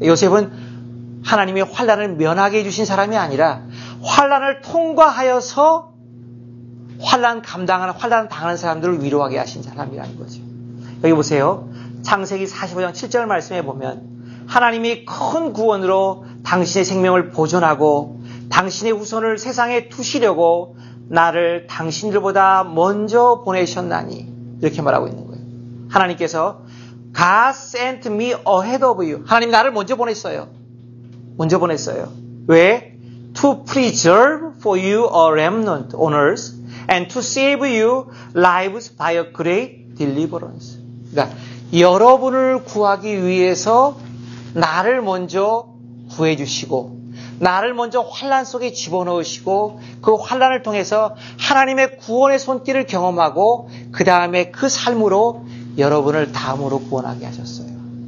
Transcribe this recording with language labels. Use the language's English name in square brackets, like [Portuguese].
[Korean] 요셉은 하나님의 환난을 면하게 해주신 사람이 아니라 환난을 통과하여서 환난 당하는 사람들을 위로하게 하신 사람이라는 거죠. 여기 보세요. 창세기 45장 7절 말씀에 보면 하나님이 큰 구원으로 당신의 생명을 보존하고 당신의 후손을 세상에 두시려고 나를 당신들보다 먼저 보내셨나니 이렇게 말하고 있는 거예요. 하나님께서 [English] God sent me ahead of you. [Korean] 하나님 나를 먼저 보냈어요. 먼저 보냈어요. 왜? [English] To preserve for you a remnant on earth and to save you lives by a great deliverance. [Korean] 그러니까 여러분을 구하기 위해서 나를 먼저 구해 주시고 나를 먼저 환난 속에 집어넣으시고 그 환난을 통해서 하나님의 구원의 손길을 경험하고 그 다음에 그 삶으로 여러분을 다음으로 구원하게 하셨어요.